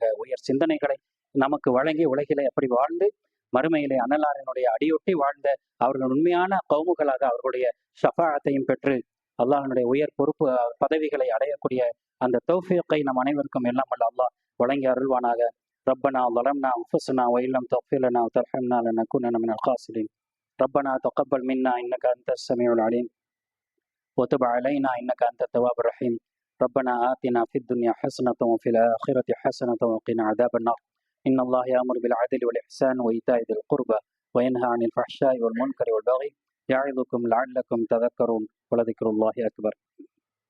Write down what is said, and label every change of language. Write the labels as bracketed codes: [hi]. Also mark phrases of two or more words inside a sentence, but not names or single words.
[ta] உயர் சிந்தனைகளை நமக்கு வழங்கி உலகிலே அப்படி வாழ்ந்து மறுமையிலே அன்னலாரினுடைய அடியொட்டி வாழ்ந்த அவர்கள் உண்மையான கௌமுகளாக அவர்களுடைய ஷஃபாஅத்தையும் பெற்று அல்லாஹ்னுடைய உயர் பொறுப்பு பதவிகளை அடையக்கூடிய அந்த தௌஃபீக்கை நம் அனைவருக்கும் எல்லாம் வல்ல அல்லாஹ் வழங்கி அருள்வானாக. [ar] ரப்பனா ظلمنا أنفسنا وإن لم تغفر لنا وترحمنا لنكونن من الخاسرين. ربنا تقبل منا إنك أنت السميع العليم وتب علينا إنك أنت التواب الرحيم. ربنا آتنا في الدنيا حسنة وفي الآخرة حسنة وقنا عذاب النار. إن الله يأمر بالعدل والإحسان وإيتاء ذي القربى وينهى عن الفحشاء والمنكر والبغي يعظكم لعلكم تذكرون ولذكر الله أكبر.